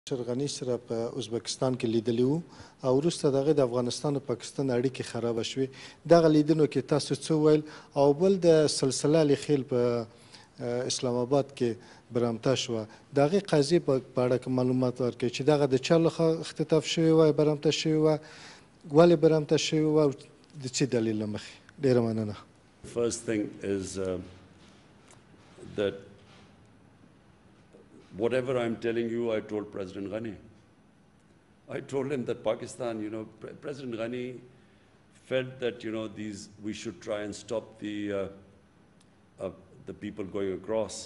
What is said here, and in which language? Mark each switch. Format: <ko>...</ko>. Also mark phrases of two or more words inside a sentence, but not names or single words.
<ps>غني سره په ازبکستان کې لیدلی وو او وروسته دغه د افغانستان او پاکستان اړیکې خراب شوې دغه لیدنو کې تاسو څه ویل او بل د سلسله لخیل په اسلام آباد کې برامته شو دغه قضیه په اړه کوم معلومات ورکړي چې دغه د چا لخوا اختطاف شوی و برامته شوی و ولې برامته شوی و د څه دلیل مخې ډیره مننه.</ps> <en>First thing is that whatever I'm telling you, I told President Ghani. I told him that Pakistan, President Ghani felt that, we should try and stop the people going across.</en>